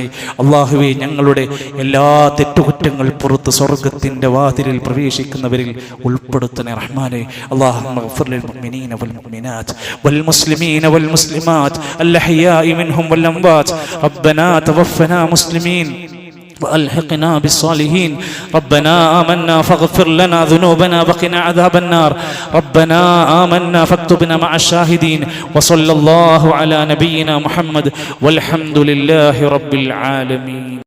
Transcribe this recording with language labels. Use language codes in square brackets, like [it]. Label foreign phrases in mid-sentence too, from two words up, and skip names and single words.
[ml] അള്ളാഹുവേ, ഞങ്ങളുടെ എല്ലാ തെറ്റുകുറ്റങ്ങൾ പുറത്ത് സ്വർഗത്തിന്റെ വാതിലിൽ പ്രവേശിക്കുന്നവരിൽ ഉൾപ്പെടുത്തണേ റഹ്മാനെ. [ar] اللهم اغفر للمؤمنين والمؤمنات والمسلمين والمسلمات الأحياء منهم والأموات. ربنا توفنا مسلمين وألحقنا بالصالحين. ربنا آمنا فاغفر لنا ذنوبنا وقنا عذاب النار. ربنا آمنا فاكتبنا مع الشاهدين. وصلى الله على نبينا محمد والحمد لله رب العالمين.